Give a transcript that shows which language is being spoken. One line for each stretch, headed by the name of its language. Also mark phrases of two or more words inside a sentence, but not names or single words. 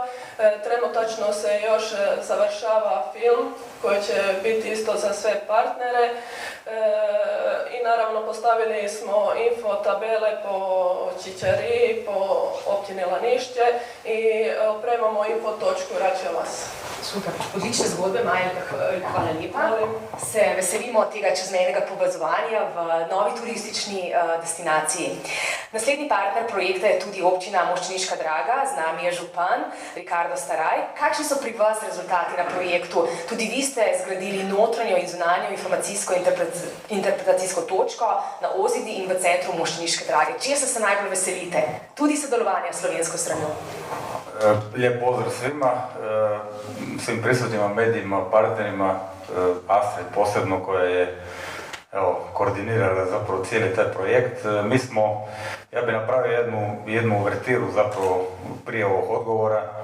Croatian: Trenutačno se još završava film koji će biti isto za sve partnere i naravno postavili smo info tabele po Čičariji, po općini Lanišće i opremamo info točku Račevas.
Slovenian: Super, odlične zgodbe, Maja, hvala lepa. Se veselimo tega čezmejnega povezovanja v novi turistični destinaciji. Naslednji partner projekta je tudi občina Moščeniška Draga, z nami je župan Ricardo Staraj. Kakšni so pri vas rezultati na projektu? Tudi vi ste zgradili notranjo in zunanjo informacijsko interpretacijsko točko na Ozidi in v centru Moščeniške Drage. Česa se najbolj veselite? Tudi sodelovanja s slovensko stranjo.
Croatian: Lijep pozdrav svima, svim prisutnima medijima, partnerima, Astrid posebno koja je koordinirala zapravo cijeli taj projekt. Mi smo, ja bih napravio jednu uvertiru zapravo prije ovog odgovora.